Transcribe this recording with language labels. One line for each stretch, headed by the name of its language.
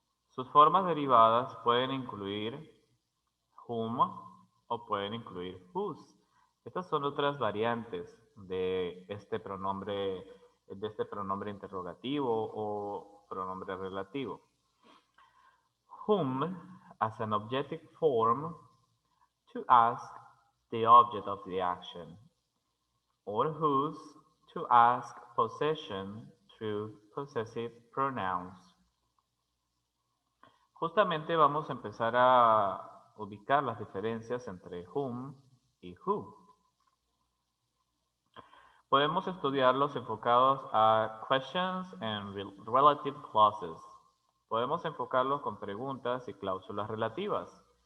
Spanish: Sus formas derivadas pueden incluir whom o pueden incluir whose. Estas son otras variantes de este pronombre interrogativo o pronombre relativo.
English: Whom as an objective form to ask the object of the action, or whose to ask possession through possessive pronouns.
Spanish: Justamente vamos a empezar a ubicar las diferencias entre whom y who. Podemos estudiarlos enfocados a
English: questions and relative clauses.
Spanish: Podemos enfocarlos con preguntas y cláusulas relativas.